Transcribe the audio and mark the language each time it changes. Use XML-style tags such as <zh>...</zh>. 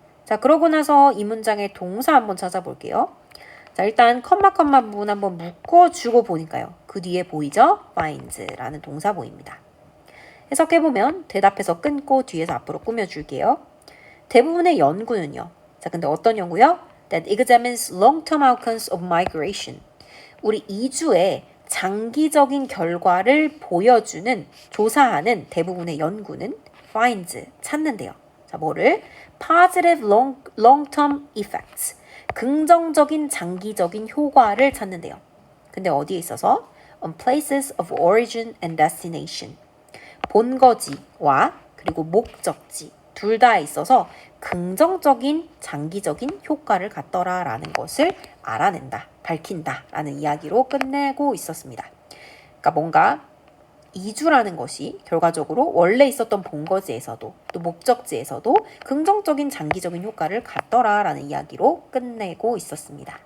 <ko>자, 그러고 나서 이 문장의 동사 한번 찾아볼게요. 자, 일단 컴마 부분 한번 묶어주고 보니까요. 그 뒤에 보이죠? finds라는 동사 보입니다. 해석해보면 대답해서 끊고 뒤에서 앞으로 꾸며줄게요. 대부분의 연구는요. 자, 근데 어떤 연구요?</ko> <en>That examines long-term outcomes of migration.</en> <ko>우리 이주의 장기적인 결과를 보여주는, 조사하는 대부분의 연구는 finds, 찾는데요.</ko> <en>자, 뭐를? Positive long-term effects.</en> <ko>긍정적인 장기적인 효과를 찾는데요. 근데 어디에 있어서?</ko> <en>On places of origin and destination.</en> <ko>본거지와 그리고 목적지 둘 다 있어서 긍정적인 장기적인 효과를 갖더라라는 것을 알아낸다, 밝힌다라는 이야기로 끝내고 있었습니다. 그러니까 뭔가 이주라는 것이 결과적으로 원래 있었던 본거지에서도 또 목적지에서도 긍정적인 장기적인 효과를 갖더라라는 이야기로 끝내고 있었습니다.</ko>